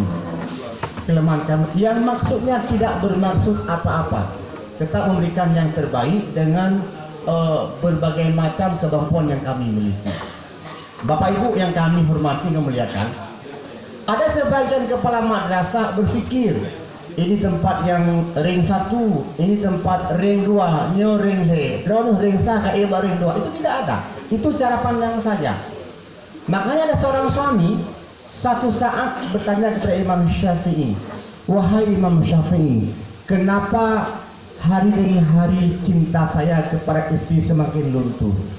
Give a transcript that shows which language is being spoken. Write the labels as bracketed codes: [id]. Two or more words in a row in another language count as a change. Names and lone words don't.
[id] Kelemahan kami yang maksudnya tidak bermaksud apa-apa, tetap memberikan yang terbaik dengan berbagai macam kemampuan yang kami miliki. Bapak Ibu yang kami hormati dan muliakan, ada sebagian kepala madrasah berfikir ini tempat yang ring 1, ini tempat ring 2, nyo ring he, drone ring 1, ring 2. Itu tidak ada. Itu cara pandang saja. Makanya ada seorang suami satu saat bertanya kepada Imam Syafi'i, wahai Imam Syafi'i, kenapa hari demi hari cinta saya kepada istri semakin luntur?